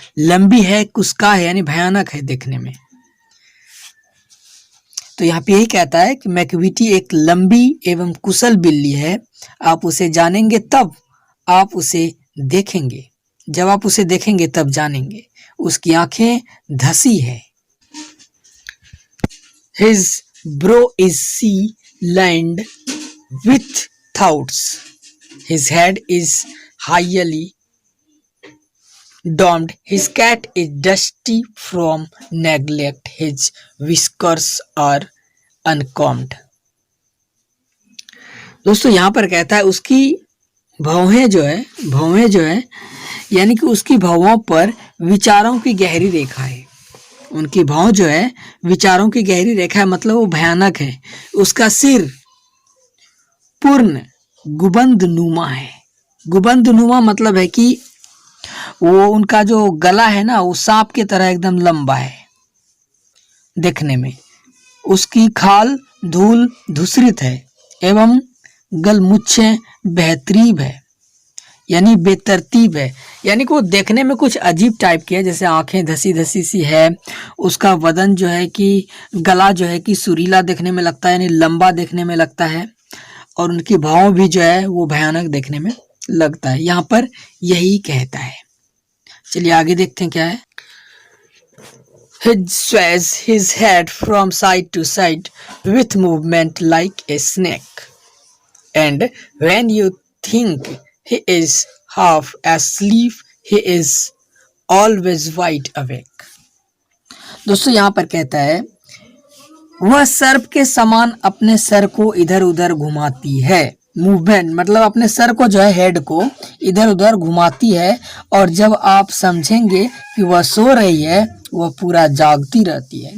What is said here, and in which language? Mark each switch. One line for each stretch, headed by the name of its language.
Hindi: लंबी है, कुस्का है, यानी भयानक है दिखने में। तो यहाँ पे यही कहता है कि मैक्विटी एक लंबी एवं कुशल बिल्ली है। आप उसे जानेंगे तब आप उसे देखेंगे। जब आप उसे देखेंगे तब जानेंगे। उसकी आंखें धसी है।
English: His brow is sea-lined with thoughts. His head is highly domed. His cat is dusty from neglect. His whiskers are uncombed.
Hindi: दोस्तों यहाँ पर कहता है, उसकी भौहें जो है यानी कि उसकी भौहों पर विचारों की गहरी रेखा है। उनकी भौं जो है विचारों की गहरी रेखा है, मतलब वो भयानक है। उसका सिर पूर्ण गुबंद नुमा है। गुबंद नुमा मतलब है कि वो उनका जो गला है ना, वो सांप की तरह एकदम लंबा है देखने में। उसकी खाल धूल धूसरित है एवं गलमुच्छें बेहतरीब है, यानी बेतरतीब है। यानी कि वो देखने में कुछ अजीब टाइप की है, जैसे आंखें धसी धसी सी है। उसका वदन जो है कि गला जो है कि सुरीला देखने में लगता है, यानी लंबा देखने में लगता है, और उनकी भाव भी जो है वो भयानक देखने में लगता है। यहाँ पर यही कहता है। चलिए आगे देखते हैं क्या है।
English: He sways his head from side to side with movement like a snake. And when you think he is half asleep, he is always wide awake.
Hindi: दोस्तों यहाँ पर कहता है वह सर्प के समान अपने सर को इधर उधर घुमाती है। मूवमेंट मतलब अपने सर को जो है हेड को इधर उधर घुमाती है, और जब आप समझेंगे कि वह सो रही है वह पूरा जागती रहती है।